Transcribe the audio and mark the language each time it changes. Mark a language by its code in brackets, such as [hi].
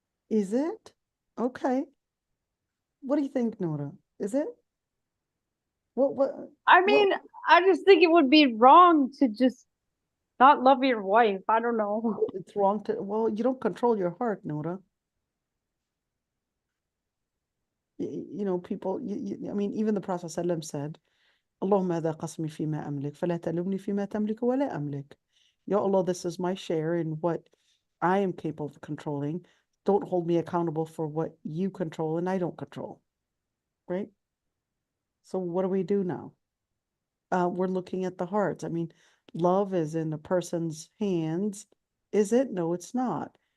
[en] Is it? Okay. What do you think, Nora? Is it? What I what mean, I just think it would be wrong to just not love your wife. I don't know. it's wrong to, well, you don't control your heart, Nora. You know, people, I mean, even the Prophet ﷺ said, [ar] اللهم هذا قسمي فيما أملك فلا تلومني فيما تملك ولا أملك. [en] Ya Allah, this is my share in what I am capable of controlling. Don't hold me accountable for what you control and I don't control. Right? So what do we do now? We're looking at the hearts. I mean, love is in a person's hands. Is it? No, it's not.